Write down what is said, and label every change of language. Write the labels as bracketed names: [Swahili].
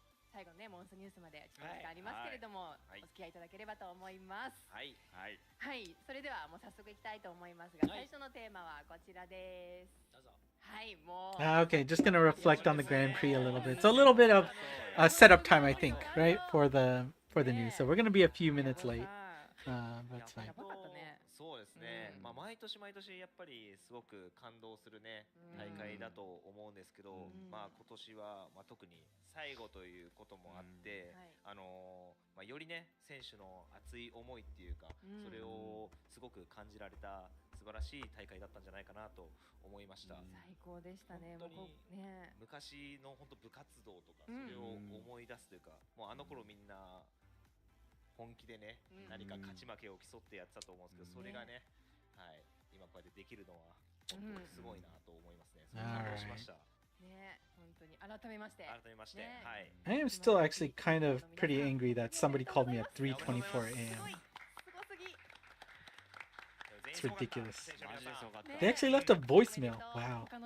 [Japanese] 最後ね、モンストニュースまで時間がありますけれども、お付き合いいただければと思います。はい、それではもう早速いきたいと思いますが、最初のテーマはこちらです。どうぞ。はい、もう。 [English] Okay, just gonna reflect on the Grand Prix a little bit. It's a little bit of setup time, I think, right, for the news. So we're gonna be a few minutes late. That's fine. [Japanese] そうですね、毎年毎年やっぱりすごく感動するね大会だと思うんですけど、今年は特に最後ということもあって、よりね選手の熱い思いっていうか、それをすごく感じられた素晴らしい大会だったんじゃないかなと思いました。最高でしたね。昔の本当部活動とかそれを思い出すというか、もうあの頃みんな本気でね、何か勝ち負けを競ってやってたと思うんですけど、それがね、はい、今こうやってできるのは本当にすごいなと思いますね。感動しました。ね、本当に改めまして。はい。 [English] I am still actually kind of pretty angry that somebody called me at 3:24 a.m. It's ridiculous. They actually left a voicemail. Wow.